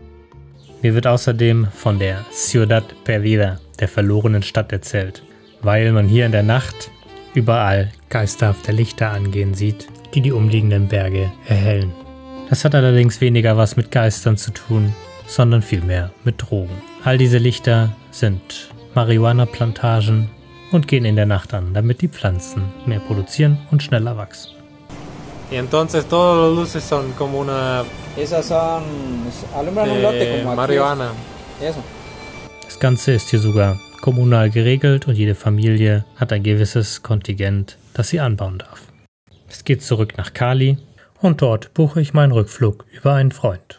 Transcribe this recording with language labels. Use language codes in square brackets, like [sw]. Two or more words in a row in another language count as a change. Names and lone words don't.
[de] Mir wird außerdem von der Ciudad Perdida, der verlorenen Stadt, erzählt, weil man hier in der Nacht überall geisterhafte Lichter angehen sieht, die die umliegenden Berge erhellen. Das hat allerdings weniger was mit Geistern zu tun, sondern vielmehr mit Drogen. All diese Lichter sind Marihuana-Plantagen und gehen in der Nacht an, damit die Pflanzen mehr produzieren und schneller wachsen. [es] Y entonces todas las luces son como una... Esas son... alumbran un lote como aquí. Marihuana. Eso. [de] Das Ganze ist hier sogar kommunal geregelt und jede Familie hat ein gewisses Kontingent, das sie anbauen darf. Es geht zurück nach Cali und dort buche ich meinen Rückflug über einen Freund.